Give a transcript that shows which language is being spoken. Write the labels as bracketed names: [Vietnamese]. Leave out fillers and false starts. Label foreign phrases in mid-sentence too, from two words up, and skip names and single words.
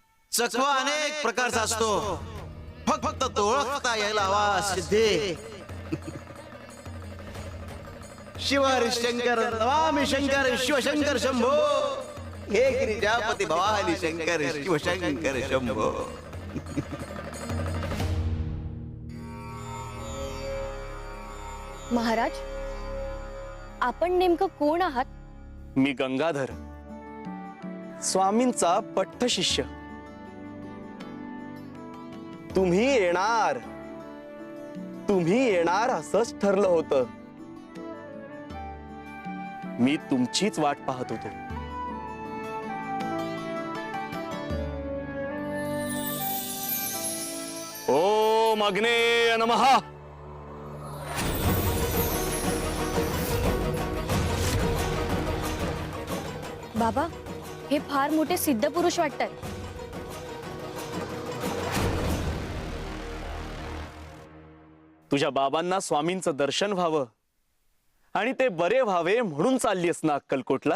[Marathi] चकवा अनेक प्रकारचा असतो, फक्त तो ओळखता यायला हवा सिद्धे. [Sanskrit] शिव हरिशंकर नमामि शंकर शिवशंकर शंभो, हे गिरिजापती भवानी शंकर शिवशंकर शंभो. [Marathi] महाराज, आपण नेमकं कोण आहात? मी गंगाधर, स्वामींचा पट्ट शिष्य. तुम्ही येणार असंच ठरलं होतं. मी तुमचीच वाट पाहत होतो. [Sanskrit] ओम अग्नेय नमः. [Marathi] बाबा, हे फार मोठे सिद्ध पुरुष वाटतात. तुझ्या बाबांना स्वामींचं दर्शन व्हावं आणि ते बरे व्हावे म्हणून चाललीस ना अक्कलकोटला?